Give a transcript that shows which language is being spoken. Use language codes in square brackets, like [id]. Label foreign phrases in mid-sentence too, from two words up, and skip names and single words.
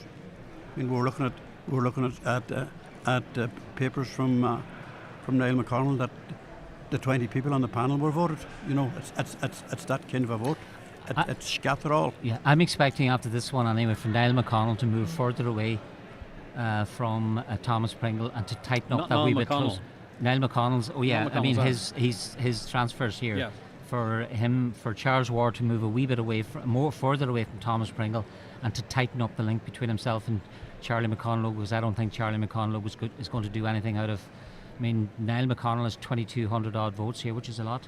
[en] I mean, we're looking at papers from Niall McConnell that the 20 people on the panel were voted. You know, it's that kind of a vote. It's scatter all. Yeah, I'm expecting after this one anyway for Niall McConnell to move further away from Thomas Pringle and to tighten up that wee bit close. Niall McConnell's. Oh yeah, Niall I mean McConnell's his transfers here. Yeah. For Charles Ward to move a wee bit away, further away from Thomas Pringle, and to tighten up the link between himself and Charlie McConnell, because I don't think Charlie McConnell is going to do anything out of. I mean, Niall McConnell has 2,200 odd votes here, which is a lot.